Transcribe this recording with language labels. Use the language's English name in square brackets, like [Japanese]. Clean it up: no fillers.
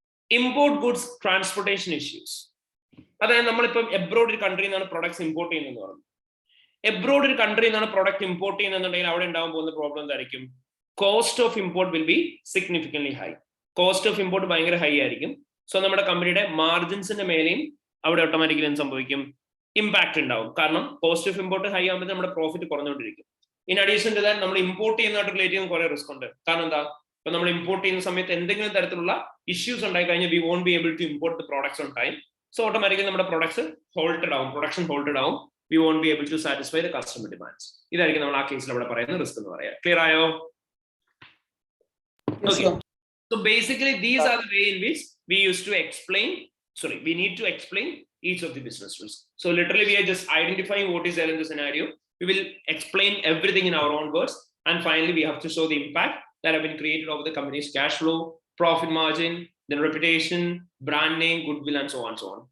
[English] Import goods transportation issues. [Malayalam] അതായത് നമ്മളിപ്പം abroad ഒരു കൺട്രിയിൽ നിന്നാണ് പ്രൊഡക്ട്സ് ഇമ്പോർട്ട് ചെയ്യുന്നതെന്ന് പറഞ്ഞു. എബ്രോഡ് ഒരു കൺട്രിയിൽ നിന്നാണ് പ്രൊഡക്റ്റ് ഇമ്പോർട്ട് ചെയ്യുന്നുണ്ടെങ്കിൽ അവിടെ ഉണ്ടാവാൻ പോകുന്ന പ്രോബ്ലം എന്തായിരിക്കും, [English] Cost of import will be significantly high. [Malayalam] Cost of import ഭയങ്കര ഹൈ ആയിരിക്കും. സോ നമ്മുടെ കമ്പനിയുടെ മാർജിൻസിന്റെ മേലെയും അവിടെ ഓട്ടോമാറ്റിക്കലി എന്ത് സംഭവിക്കും, ഇമ്പാക്ട് ഉണ്ടാവും. കാരണം കോസ്റ്റ് ഓഫ് ഇമ്പോർട്ട് ഹൈ ആകുമ്പോൾ നമ്മുടെ profit കുറഞ്ഞുകൊണ്ടിരിക്കും. [English] in addition to that [Malayalam] നമ്മൾ ഇമ്പോർട്ട് ചെയ്യുന്നതായിട്ട് റിലേറ്റ് ചെയ്യുന്ന കുറെ റിസ്ക് ഉണ്ട്. കാരണം എന്താ, ഇപ്പൊ നമ്മൾ ഇമ്പോർട്ട് ചെയ്യുന്ന സമയത്ത് എന്തെങ്കിലും തരത്തിലുള്ള ഇഷ്യൂസ് ഉണ്ടായി കഴിഞ്ഞാൽ [English] We won't be able to import the products on time. So automatically നമ്മുടെ products halted ആവും, production halted ആവും. We won't be able to satisfy the customer demands. [Malayalam] ഇതായിരിക്കും നമ്മൾ ആ കേസിൽ അവിടെ പറയുന്ന റിസ്ക് എന്ന് പറയാം. ക്ലിയർ ആയോ? [English] Yes, sir. So basically these are the way in which we used to explain, we need to explain each of the business rules. So literally we are just identifying what is there in the scenario. We will explain everything in our own words, and finally we have to show the impact that have been created over the company's cash flow, profit margin, then reputation, brand name, goodwill, and so on, so on.